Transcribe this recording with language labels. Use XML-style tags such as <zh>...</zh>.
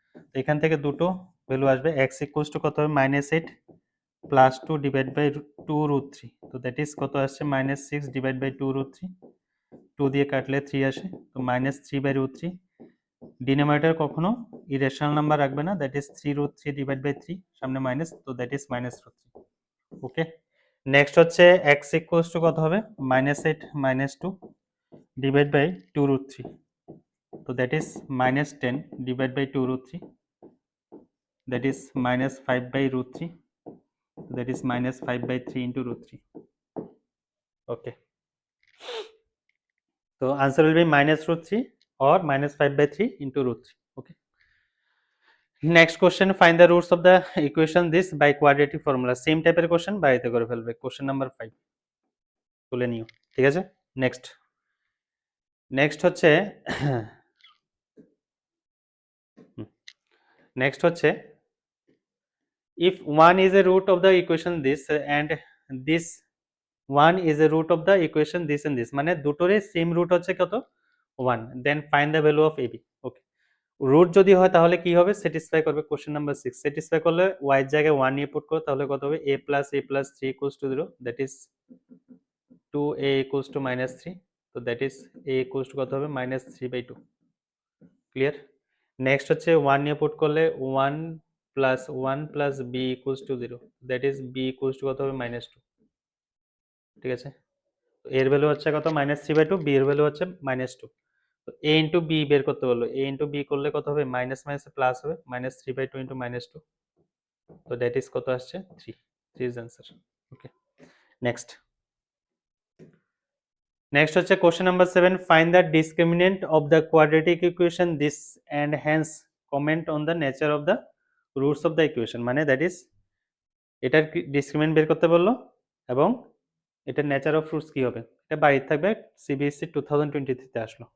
<bn>তো এখান থেকে দুটো ভ্যালু আসবে, এক্স ইকুয়ালস টু কত হবে minus 8 plus 2 divide by 2 root 3, তো দ্যাট ইজ কত আসছে মাইনাস 6 ডিভাইড বাই 2 রুট 3, 2 দিয়ে কাটলে 3 আসে, তো মাইনাস 3 বাই রুট 3। ডিনোমিনেটর কখনো ইরেশনাল নাম্বার রাখবে না, that is 3 root 3 divide by 3, সামনে মাইনাস, তো that is minus root 3। Okay, next হচ্ছে এক্স ইকুয়ালস টু কত হবে minus 8 minus 2 divide by 2 root 3,</bn> <en>তো that is -10 divide by 2 root 3, that is -5 by root 3, that is -5 by 3 into root 3. Okay, so answer will be -√3 or -5 by 3 into root 3. Okay, next question, find the roots of the equation this by quadratic formula. Same type of question</en> <bn>বাড়িতে করে ফেলবে। question number 5 তুলে নিও, ঠিক আছে।</bn> <en>next হচ্ছে next হচ্ছে if 1 is a root of the equation this and this 1 is a root of the equation this and this,</en> <bn>মানে দুটোরই সেম রুট হচ্ছে কত 1,</bn> <en>then find the value of ab.</en> <bn>Okay, root যদি হয় তাহলে কি হবে, স্যাটিসফাই করবে। কোশ্চেন নাম্বার 6 স্যাটিসফাই করলে y এর জায়গায় 1 নিয়ে পুট করো, তাহলে কত হবে</bn> <en>a plus 3 equals to 0, that is 2a equals to -3,</en> <bn>তো that is a equals to কত হবে -3/2। ক্লিয়ার। নেক্সট হচ্ছে 1 নিয়ে পুট করলে</bn> <en>1 plus 1 plus b equals to 0,</en> <bn>that is b equals to কত হবে -2। ঠিক আছে, তো এর ভ্যালু হচ্ছে কত -3/2, বি এর ভ্যালু হচ্ছে -2। তো a ইন্টু বি বের করতে বললো, a ইন্টু বি করলে কত হবে মাইনাস মাইনাস প্লাস হবে, -3/2 ইন্টু -2, তো দ্যাট ইজ কত আসছে 3, 3 ইজ অ্যান্সার।</bn> <en>okay, next হচ্ছে question number 7, find the discriminant of the quadratic equation this and hence comment on the nature of the roots of the equation,</en> <bn>মানে that is এটার discriminant বের করতে বললো এবং এটার নেচার অফ রুটস কি হবে, এটা বাড়িতে থাকবে, সিবিএসসি 2023 আসলো।</bn>